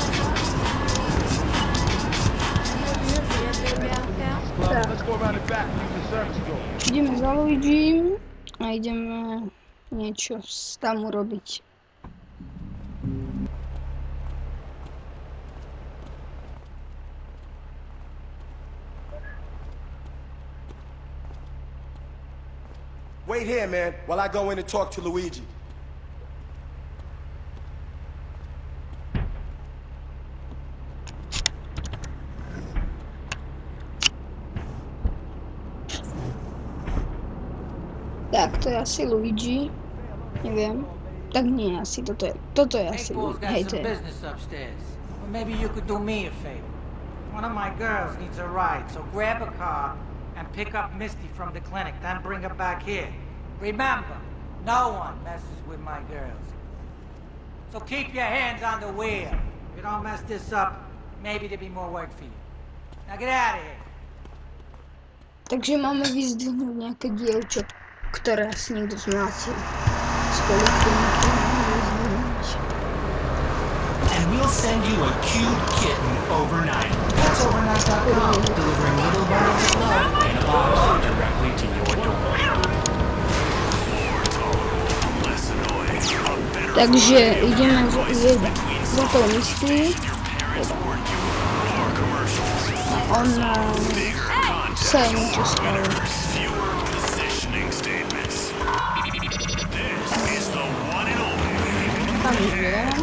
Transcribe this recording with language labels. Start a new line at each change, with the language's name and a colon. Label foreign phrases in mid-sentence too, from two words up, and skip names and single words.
English: Let's go around the back.
Slovak: za Luigi a ideme niečo tam urobiť.
English: Wait here, man, while I go in and talk to Luigi.
Slovak: Tak, to je asi Luigi. Neviem. Tak nie, asi toto je asi Luigi. Hej, to je.
English: Business upstairs. Well, maybe you could do me a favor. One of my girls needs a ride, so grab a car and pick up Misty from the clinic, then bring her back here. Remember, no one messes with my girls. So keep your hands on the wheel. If you don't mess this up, maybe there'll be more work for you. Now get out of here.
Slovak: Takže máme vyzdvihnúť nejaké dievča, ktoré asi niekto zmlátil. Spolu s tým vyzdvihnúť.
English: And we'll send you a cute kitten overnight. That's overnight.com, delivering little bundles of love in a box directly to your door.
Slovak: Takže ideme za tou Misty. On sa je niečo stalo. Tam je.